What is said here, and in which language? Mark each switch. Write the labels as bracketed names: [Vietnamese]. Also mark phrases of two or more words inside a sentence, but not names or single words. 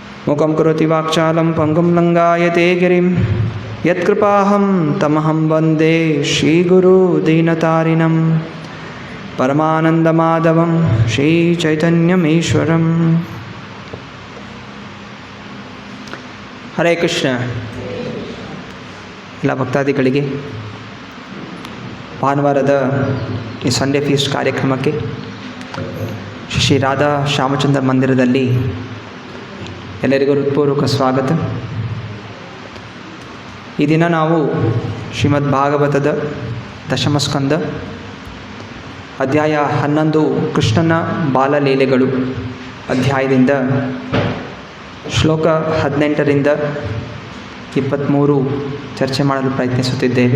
[Sanskrit] ಮುಖಂ ಕರೋತಿ ವಾಕ್ಚಾಲಂ ಪಂಗುಂ ಲಂಘಾಯತೆ ಗಿರಿಂ ಯತ್ಕೃಪಾಹಂ ತಮಹಂ ವಂದೇ ಶ್ರೀಗುರು ದೀನತಾರಿಣಂ ಪರಮಾನಂದಮಾಧವಂ ಶ್ರೀಚೈತನ್ಯಮೀಶ್ವರಂ. ಹರೇ ಕೃಷ್ಣ. [Kannada] ಎಲ್ಲ ಭಕ್ತಾದಿಗಳಿಗೆ ಭಾನುವಾರದ ಈ [English] Sunday feast [Kannada] ಕಾರ್ಯಕ್ರಮಕ್ಕೆ ಶ್ರೀ ರಾಧಾ ಶ್ಯಾಮಚಂದ್ರ ಮಂದಿರದಲ್ಲಿ ಎಲ್ಲರಿಗೂ ಹೃತ್ಪೂರ್ವಕ ಸ್ವಾಗತ. ಈ ದಿನ ನಾವು ಶ್ರೀಮದ್ ಭಾಗವತದ ದಶಮಸ್ಕಂದ ಅಧ್ಯಾಯ 11 ಕೃಷ್ಣನ ಬಾಲಲೀಲೆಗಳು ಅಧ್ಯಾಯದಿಂದ ಶ್ಲೋಕ 18ರಿಂದ 23 ಚರ್ಚೆ ಮಾಡಲು ಪ್ರಯತ್ನಿಸುತ್ತಿದ್ದೇವೆ.